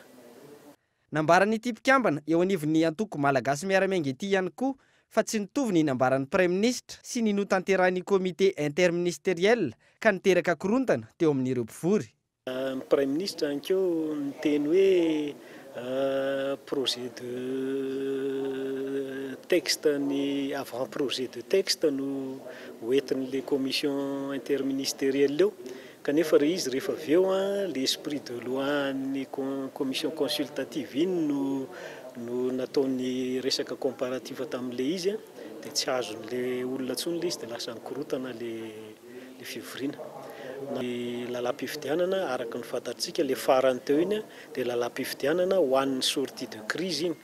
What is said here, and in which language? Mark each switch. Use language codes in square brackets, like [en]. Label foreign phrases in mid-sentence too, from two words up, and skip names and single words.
[mg] Nambaran'ity mpikambana eo anivon'ny antoko malagasy miara-miainga ity ihany koa fa tsy nitovy ny nambaran'ny Praiministra sy ny notanterahany [fr] komite interministériel [mg] ka niteraka korontana teo amin'ireo mpivory. Ny Praiministra ankeo ny teny hoe [fr] projet de texte [mg] ny [fr] avant projet de texte [mg] no hoentin'le [fr] commission interministérielle [mg] eo kanefa izy rehefa avy eo [fr] l'esprit de loi [mg] ny [fr] commission consultative [mg] iny no nataony resaka comparatif tamin'le izy dia tsy azon'le olona tsony le izy dia lasa nikorotana le fivoriana. Ny lalam-pifidianana araka ny fantatsika le farany teo iny dia lalam-pifidianana ho an'ny [fr] sortie de crise [mg] iny.